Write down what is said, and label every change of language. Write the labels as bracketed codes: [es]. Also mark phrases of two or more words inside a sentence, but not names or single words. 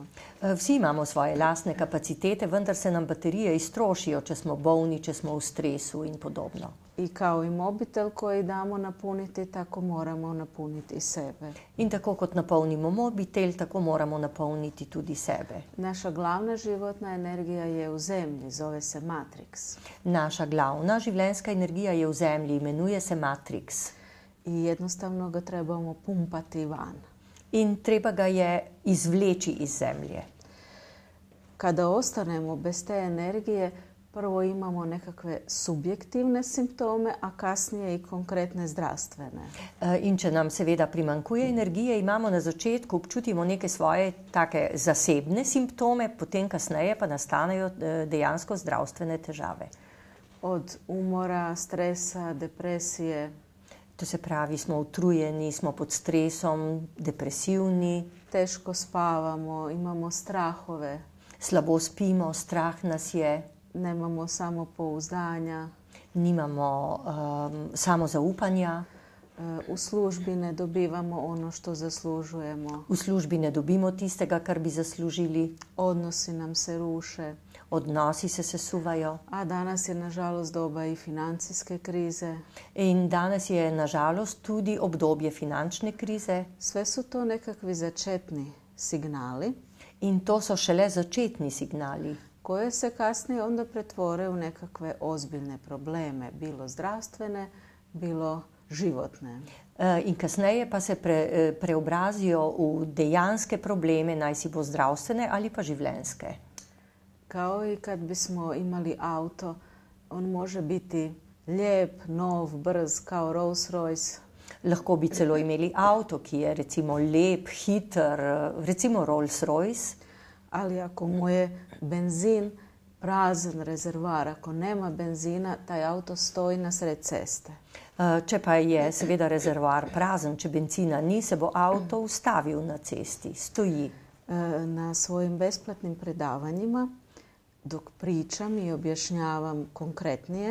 [sl] Vsi imamo svoje lastne kapacitete, vendar se nam baterije iztrošijo, če smo bolni, če smo v stresu in podobno. [hr] I kao i mobitel koji damo napuniti, tako moramo napuniti i sebe. [sl] In tako kot napolnimo mobitel, tako moramo napolniti tudi sebe. [hr] Naša glavna životna energija je u zemlji, zove se Matrix. [sl] Naša glavna življenjska energija je v zemlji, imenuje se Matrix. [hr] I jednostavno ga trebamo pumpati van. [sl] In treba ga je izvleči iz zemlje. [hr] Kada ostanemo bez te energije, prvo imamo nekakve subjektivne simptome, a kasnije i konkretne zdravstvene. [sl] In če nam seveda primanjkuje energije, imamo na začetku, občutimo neke svoje take zasebne simptome, potem kasneje pa nastanejo dejansko zdravstvene težave. [hr] Od umora, stresa, depresije. [sl] To se pravi, smo utrujeni, smo pod stresom, depresivni. [hr] Teško spavamo, imamo strahove. [sl] Slabo spimo, strah nas je. [hr] Nemamo samopouzdanja. [sl] Nimamo samozaupanja. [hr] U službi ne dobivamo ono što zaslužujemo. [sl] V službi ne dobimo tistega, kar bi zaslužili. [hr] Odnosi nam se ruše. [sl] Odnosi se sesuvajo. [hr] A danas je nažalost doba i financijske krize. [sl] In danes je nažalost tudi obdobje finančne krize. [hr] Sve su to nekakvi začetni signali. [sl] In to so šele začetni signali. [hr] Koje se kasnije onda pretvore u nekakve ozbiljne probleme, bilo zdravstvene, bilo životne. [sl] In kasneje pa se preobrazijo v dejanske probleme, naj si bo zdravstvene ali pa življenjske. [hr] Kao i kad bismo imali auto, on može biti lijep, nov, brz, kao Rolls Royce. [sl] Lahko bi celo imeli avto, ki je recimo lep, hiter, recimo Rolls Royce. [hr] Ali ako mu je benzin prazan rezervoar, ako nema benzina, taj auto stoji na sred ceste. [sl] Če pa je seveda rezervoar prazen, če benzina ni, se bo avto ustavil na cesti, [hr] stoji. Na svojim besplatnim predavanjima, dok pričam i objašnjavam konkretnije,